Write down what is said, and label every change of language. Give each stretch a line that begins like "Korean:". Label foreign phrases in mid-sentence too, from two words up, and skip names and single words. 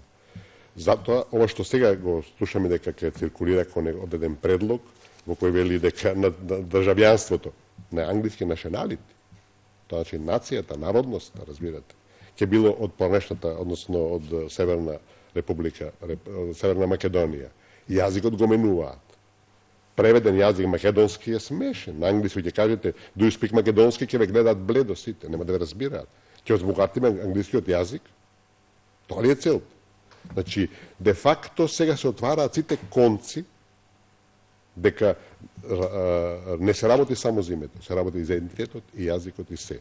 Macedonian: Затоа, ова што сега го слушаме дека ќе циркулира како одеден предлог, во кој вели дека на државјанството, на англиски nationality, тоа значи нацијата, народноста, разбирате, ќе било од поранешната, односно од Северна република, Северна Македонија. Јазикот го менуваат. Преведен јазик македонски е смешен. На англиски ќе кажете,
English: do you speak
Macedonian: македонски, ќе ве гледаат бледо сите, нема да ве разбираат. Ќе возбогатиме англискиот јазик. Тоа ли е цел? Значи, де факто сега се отвараат сите конци дека не се работи само за името, се работи и за идентитетот, и јазикот, и се.